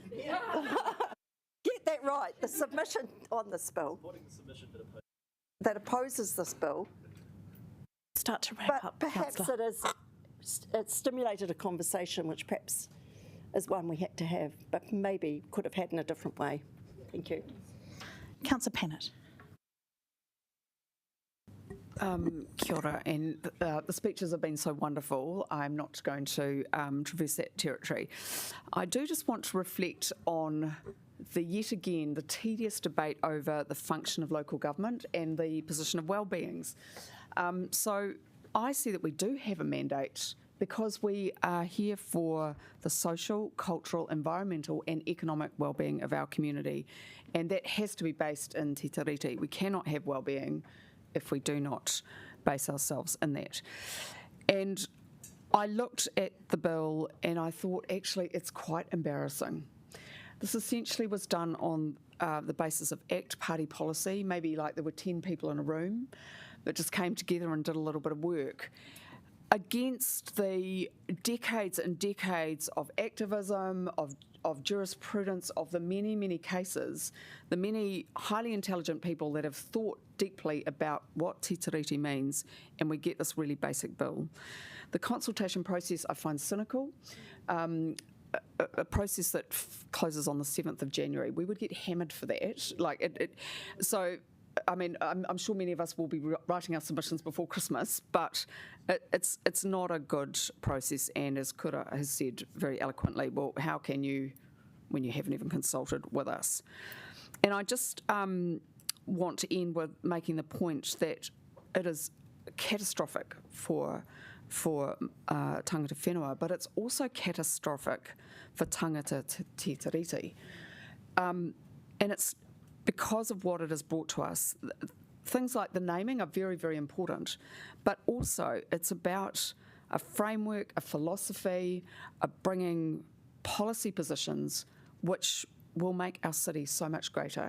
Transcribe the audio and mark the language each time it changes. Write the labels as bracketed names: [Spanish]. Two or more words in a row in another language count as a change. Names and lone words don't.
[English] Get that right, the submission on this bill. Supporting the submission that opposes this bill. Start to wrap up, perhaps Councillor. it's stimulated a conversation which perhaps is one we had to have, but maybe could have had in a different way. Thank you. Councillor Pennant. [Māori] Kia ora, [English] and the speeches have been so wonderful. I'm not going to traverse that territory. I do just want to reflect on yet again the tedious debate over the function of local government and the position of well-beings. So I see that we do have a mandate because we are here for the social, cultural, environmental and economic well-being of our community, and that has to be based in te tiriti. We cannot have well-being if we do not base ourselves in that. And I looked at the bill and I thought, actually, it's quite embarrassing. This essentially was done on the basis of ACT party policy, maybe like there were 10 people in a room that just came together and did a little bit of work against the decades and decades of activism, of jurisprudence, of the many, many cases, the many highly intelligent people that have thought deeply about what te tiriti means, and we get this really basic bill. The consultation process I find cynical. A process that closes on the 7th of January. We would get hammered for that. So, I mean, I'm sure many of us will be writing our submissions before Christmas, but it's not a good process. And as Kōrau has said very eloquently, well, how can you, when you haven't even consulted with us? And I just want to end with making the point that it is catastrophic for [Māori] tangata whenua, [English] but it's also catastrophic for [Māori] tangata te tiriti. [English] And it's because of what it has brought to us. Things like the naming are very, very important, but also it's about a framework, a philosophy, of bringing policy positions which will make our city so much greater.